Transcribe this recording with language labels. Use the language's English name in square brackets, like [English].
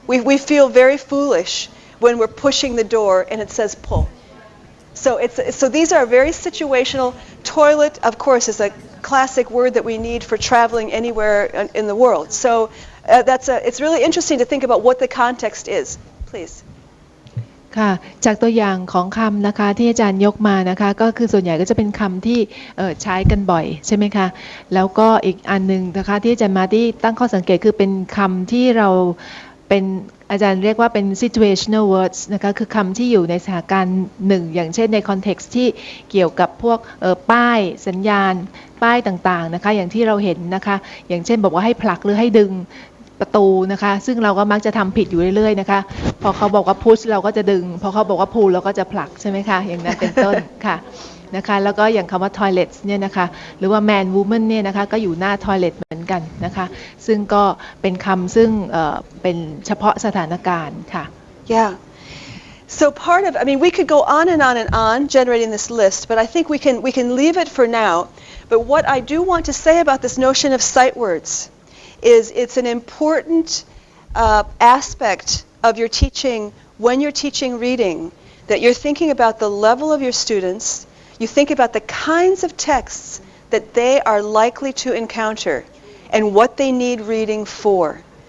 [English] We feel very foolish when we're pushing the door and it says pull. So these are very situational. Toilet, of course, is a classic word that we need for traveling anywhere in the world. So it's really interesting to think about what the context is. Please. [Thai] ค่ะจากตัวอย่างของคำนะคะที่อาจารย์ยกมานะคะก็คือส่วนใหญ่ก็จะเป็นคำที่ใช้กันบ่อยใช่ไหมคะแล้วก็อีกอันนึงนะคะที่อาจารย์มาที่ตั้งข้อสังเกตคือเป็นคำที่เรา เป็นอาจารย์เรียกว่าเป็น situational words นะคะคือคำที่อยู่ในสถานการณ์หนึ่งอย่างเช่นใน context ที่เกี่ยวกับพวกป้ายสัญญาณป้ายต่างๆนะคะอย่างที่เราเห็นนะคะอย่างเช่นบอกว่าให้ผลักหรือให้ดึง ประตูนะคะซึ่งเราก็มักจะทำผิดอยู่เรื่อยๆนะคะพอเขาบอกว่า push เราก็จะดึงพอเขาบอกว่า pull เราก็จะผลักใช่ไหมคะอย่างนั้นเป็นต้นค่ะนะคะแล้วก็อย่างคำว่า toilet เนี่ยนะคะหรือว่า man woman เนี่ยนะคะก็อยู่หน้า toilet เหมือนกันนะคะซึ่งก็เป็นคำซึ่งเป็นเฉพาะสถานการณ์ค่ะ [English] Yeah. So part of, I mean, we could go on and on generating this list, but I think we can leave it for now. But what I do want to say about this notion of sight words is it's an important aspect of your teaching when you're teaching reading, that you're thinking about the level of your students, you think about the kinds of texts that they are likely to encounter and what they need reading for.